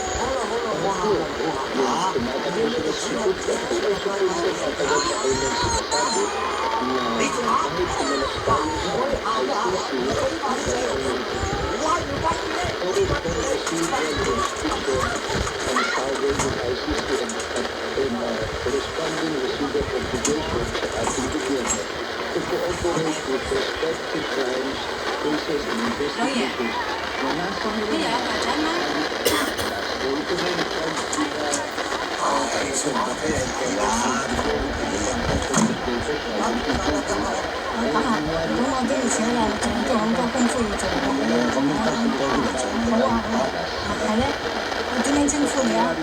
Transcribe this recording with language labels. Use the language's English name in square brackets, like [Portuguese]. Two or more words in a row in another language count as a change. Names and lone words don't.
[Filipino] Pangatlo, yung tumatakbo sila sa Supreme Court, ay Supreme Court ang tagal-tagal nang sinasabi na kahit pumalas tayo sa ICC, [English] procedural jurisdiction and power [Filipino] ng [English] ICC and corresponding residual obligations [Filipino] sa ating gobyerno [English] to cooperate with respect to crimes, cases, and investigations [Filipino] na nasa [Cantonese] 咁我啲以前又做好多功夫要做嘅，好啊好啊，係咧，我點樣稱呼你啊？